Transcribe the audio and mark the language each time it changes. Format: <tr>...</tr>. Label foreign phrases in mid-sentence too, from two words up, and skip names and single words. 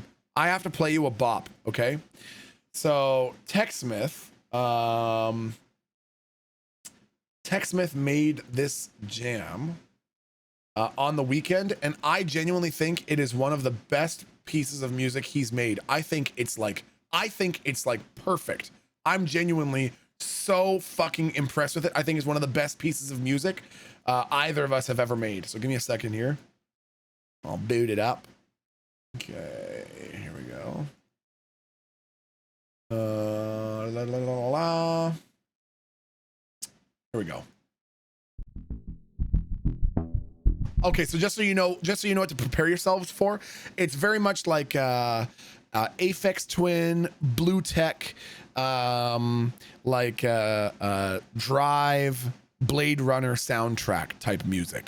<en>I have to play you a bop, okay? So TechSmith made this jam on the weekend, and I genuinely think it is one of the best pieces of music he's made. I think it's like perfect. I'm genuinely so fucking impressed with it. I think it's one of the best pieces of music either of us have ever made. So give me a second here. I'll boot it up. Okay, here we go. La, la, la, la. Here we go. Okay, so just so you know what to prepare yourselves for, it's very much like Aphex Twin, Blue Tech, Drive, Blade Runner soundtrack type music.</en>